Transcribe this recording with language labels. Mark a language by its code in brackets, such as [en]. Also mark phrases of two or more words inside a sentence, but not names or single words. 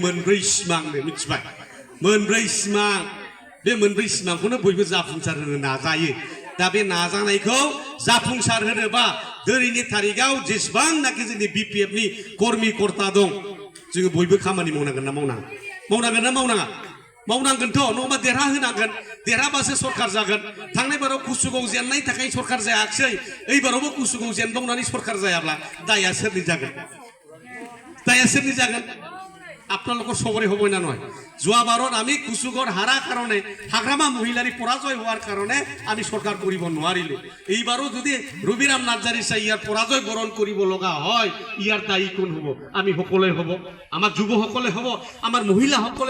[brx] मोनब्रै सिमांनो मिथिबाय मोनब्रै सिमां बे मोनब्रै सिमांखौनो बयबो जाफुंसार होनो नाजायो दा बे नाजानायखौ जाफुंसार होनोबा दिनैनि तारिखाव जेसेबांनाखि जोंनि BPF नि कर्मि कर्ता दं जोङो बयबो खामानि मावनांगोन ना मावनाङा मावनांगोन ना मावनाङा मावनांगोनथ' नङाबा देरहा होनांगोन देरहाबासो सरकार जागोन थांनाय बाराव कुसुगाव जेननायनि थाखाय सरकार जायाखिसै ओइबारावबो कुसुगाव जेनबावनानै सरकार जायाब्ला दाया सोरनि जागोन दाया सोरनि जागोन [as] আপনালোকৰ সবৰে হ'ব না নহয় যোৱাবাৰত আমি কুসুগৰ হাৰা কাৰণে হাগ্ৰামা মহিলাৰী পৰাজয় হোৱাৰ কাৰণে আমি সরকার কৰিব নোৱাৰিলো এইবাৰো যদি ৰবিৰাম নাৰ্জাৰী চাই ইয়াৰ পৰাজয় বৰণ কৰিব লগা হয় ইয়াৰ দায়ী কোন হ'ব আমি সকলোৱে হ'ব আমাৰ যুৱসকলে হ'ব আমাৰ মহিলাসকলে